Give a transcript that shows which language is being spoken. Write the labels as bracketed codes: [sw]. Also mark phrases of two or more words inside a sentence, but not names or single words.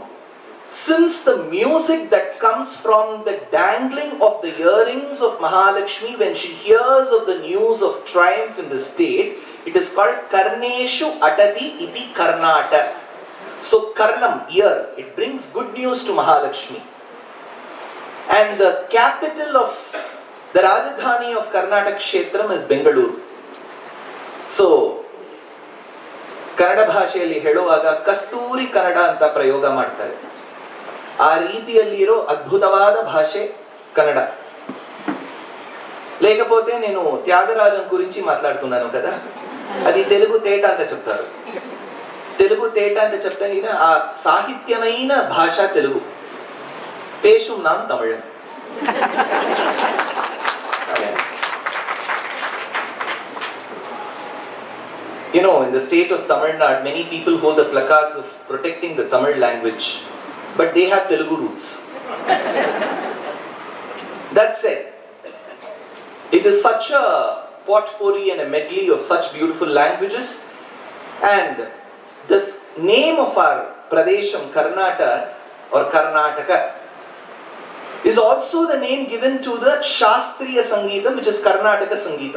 [en] Since the music that comes from the dangling of the earrings of Mahalakshmi when she hears of the news of triumph in the state, it is called [sa] कर्णेषु अटति इति [en] Karnataka. So Karnam, ear, it brings good news to Mahalakshmi. And the capital of the Rajdhani of Karnataka Kshetram is Bengaluru. [kn] So ಕನ್ನಡ ಭಾಷೆಯಲ್ಲಿ ಹೇಳುವಾಗ ಕಸ್ತೂರಿ ಕನ್ನಡ ಅಂತ ಪ್ರಯೋಗ ಮಾಡ್ತಾರೆ. ಆ ರೀತಿಯಲ್ಲಿರೋ ಅದ್ಭುತವಾದ భాషೆ కన్నడ. [te] లేకపోతే నేను త్యాగరాజన్ గురించి మాట్లాడుతున్నాను కదా, అది తెలుగు తేట ಅಂತ చెప్తారు. తెలుగు తేట అని చెప్తాను ఆ సాహిత్యమైన భాష తెలుగు [ta] பேசும் நாம் தமிழ் [en] You know, in the state of Tamil Nadu, many people hold the placards of protecting the Tamil language, but they have Telugu roots. That said, it is such a potpourri and a medley of such beautiful languages, and this name of our Pradesham, Karnataka, is also the name given to the Shastriya Sangeetam, which is Karnataka Sangeetam.